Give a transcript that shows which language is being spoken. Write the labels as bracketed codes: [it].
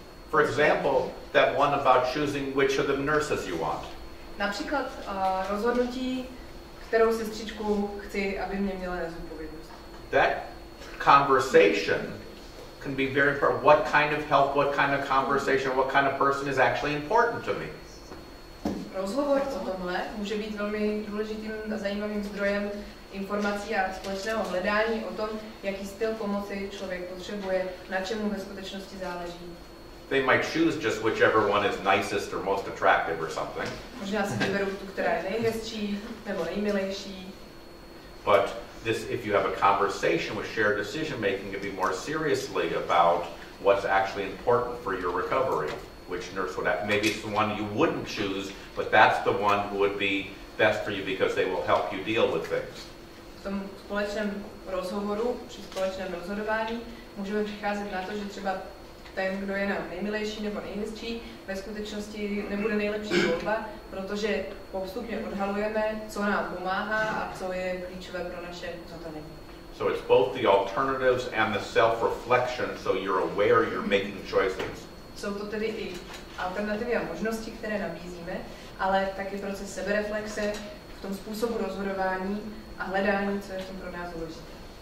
[en] For example, that one about choosing which of the nurses you want. [cs] Například rozhodnutí, kterou sestřičku chci, aby mě měla na zodpovědnost. [en] That conversation can be very important. What kind of help, what kind of conversation, what kind of person is actually important to me. [cs] Rozhovor o tomhle může být velmi důležitým a zajímavým zdrojem informací a společného hledání o tom, jaký styl pomoci člověk potřebuje, na čemu ve skutečnosti záleží. [en] They might choose just whichever one is nicest or most attractive or something. [cs] Možná si vyberou tu, která je nejhezčí nebo nejmilejší. [en] But if you have a conversation with shared decision making, to be more seriously about what's actually important for your recovery, which nurse would have. Maybe it's the one you wouldn't choose, but that's the one who would be best for you because they will help you deal with things. [cs] V tom společném rozhovoru, při společném rozhodování, můžeme přicházet na to, že třeba ten, kdo je nám nejmilejší nebo nejhezčí, ve skutečnosti nebude nejlepší volba, protože postupně odhalujeme, co nám pomáhá a co je klíčové pro naše zotavení. [en] So it's both the alternatives and the self-reflection, so you're aware you're making choices. [cs] Jsou to tedy i alternativy a možnosti, které nabízíme, ale taky proces sebereflexe v tom způsobu rozhodování a hledání, co je v tom pro nás důležité.